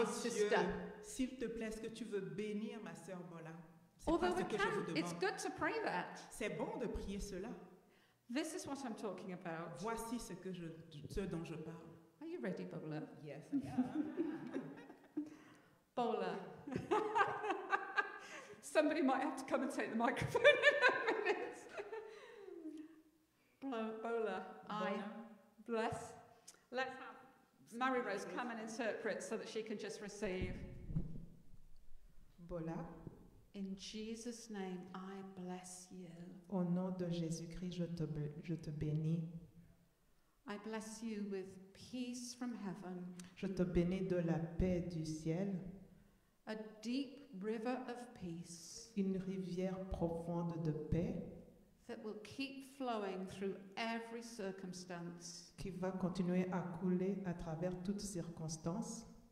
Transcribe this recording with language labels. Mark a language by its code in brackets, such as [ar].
[en] Oh sister? [fr] Dieu, s'il te plaît, est-ce que tu veux bénir ma sœur Bola? C'est pas [en] Although [fr] ce [en] we [fr] que je vous [en] can, it's [fr] demande. [en] good to pray that. [fr] C'est bon de prier cela. [en] This is what I'm talking about. [fr] Voici ce dont je parle. [en] Are you you ready, Bola? Yes, I am. Bola. Somebody might have to come and take the microphone in a minute. Bola, I bless. Let's have Mary Rose come and interpret so that she can just receive. Bola, In Jesus' name, I bless you. [fr] au nom de Jésus-Christ, je te bénis. [en] I bless you with peace from heaven, [fr] Je te bénis de la paix du ciel, [en] a deep river of peace [fr] une rivière profonde de paix [en] that will keep flowing through every circumstance, [fr] qui va continuer à couler à travers toutes circonstances,